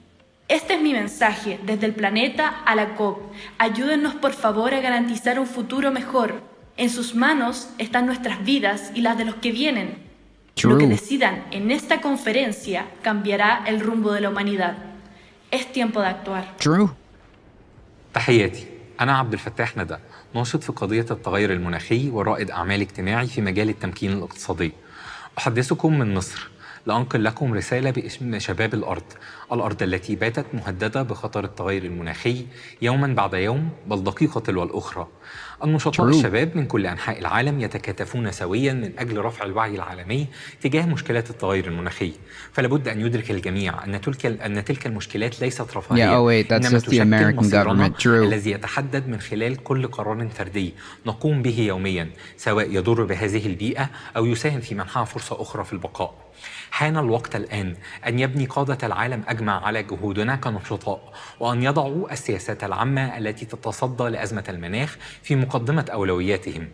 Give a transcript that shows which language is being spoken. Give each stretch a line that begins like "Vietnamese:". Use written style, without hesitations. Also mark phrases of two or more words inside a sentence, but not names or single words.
Spanish: Este es mi mensaje desde el planeta a la COP. Ayúdennos por favor a garantizar un futuro mejor. En sus manos están nuestras vidas y las de los que vienen.
English: True.
Spanish: Lo que decidan en esta conferencia cambiará el rumbo de la humanidad. Es tiempo de actuar.
English: True.
Arabic: تحياتي، أنا عبد الفتاح ندى، ناشط في قضية التغير المناخي ورائد أعمال اجتماعي في مجال التمكين الاقتصادي. أحدثكم من مصر لأنقل لكم رسالة باسم شباب الأرض التي باتت مهددة بخطر التغير المناخي يوما بعد يوم، بل دقيقة تلو الأخرى. النشطاء الشباب من كل أنحاء العالم يتكاتفون سويا من أجل رفع الوعي العالمي تجاه مشكلات التغير المناخي. فلابد أن يدرك الجميع أن تلك المشكلات ليست رفاهية،
English: that's
Arabic: إنما
English: just the
Arabic: تشكل
English: American
Arabic: مصيرنا
English: government. True.
Arabic: الذي يتحدد من خلال كل قرار فردي نقوم به يوميا، سواء يضر بهذه البيئة أو يساهم في منحها فرصة أخرى في البقاء. حان الوقت الآن أن يبني قادة العالم أجمع على جهودنا كنشطاء، وأن يضعوا السياسات العامة التي تتصدى لأزمة المناخ في مقدمة أولوياتهم.